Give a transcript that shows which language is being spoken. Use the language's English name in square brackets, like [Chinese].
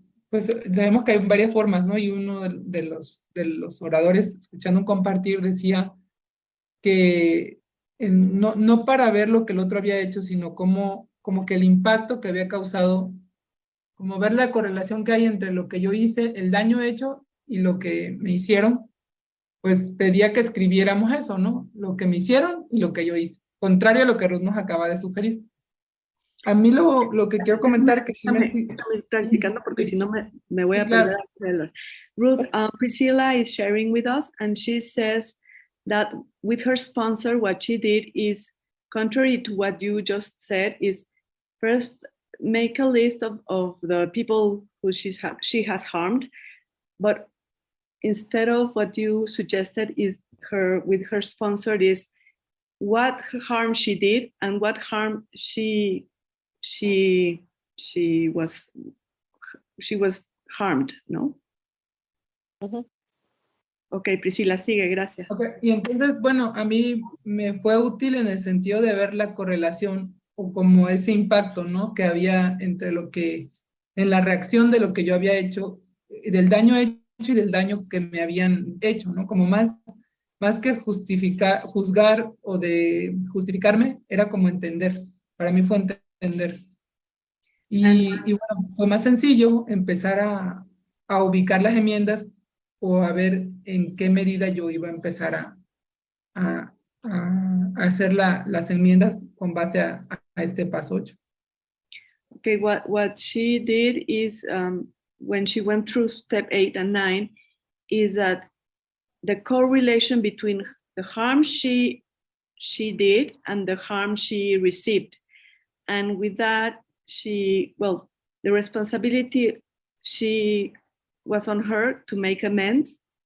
[Spanish] Pues sabemos que hay varias formas, ¿no? Y uno de los oradores, escuchando un compartir, decía que no para ver lo que el otro había hecho, sino como que el impacto que había causado, como ver la correlación que hay entre lo que yo hice, el daño hecho y lo que me hicieron, pues pedía que escribiéramos eso, ¿no? Lo que me hicieron y lo que yo hice, contrario a lo que Ruth nos acaba de sugerir. A mí lo que quiero comentar que sí me... Déjame ir practicando porque si no me voy Sí, a perder claro. el reloj. [English] Ruth, Priscilla is sharing with us and she says that with her sponsor, what she did is contrary to what you just said is first make a list of the people who she has harmed, but instead of what you suggested is her with her sponsor is what harm she did and what harm she she was she was harmed, [Spanish] ¿no? Mhm. Ok, Priscila, sigue, gracias. Ok, y entonces, bueno, a mí me fue útil en el sentido de ver la correlación o como ese impacto, ¿no? Que había entre en la reacción de lo que yo había hecho, del daño hecho y del daño que me habían hecho, ¿no? Como más que juzgar o de justificarme, era como entender. Para mí fue entender. Y bueno, fue más sencillo empezar a ubicar las enmiendas o a ver en qué medida yo iba a empezar a, a hacer las enmiendas con base a este paso 8. [English] Okay, what she did is when she went through step 8 and 9 is that the correlation between the harm she did and the harm she received. And with that, the responsibility she was on her to make amends.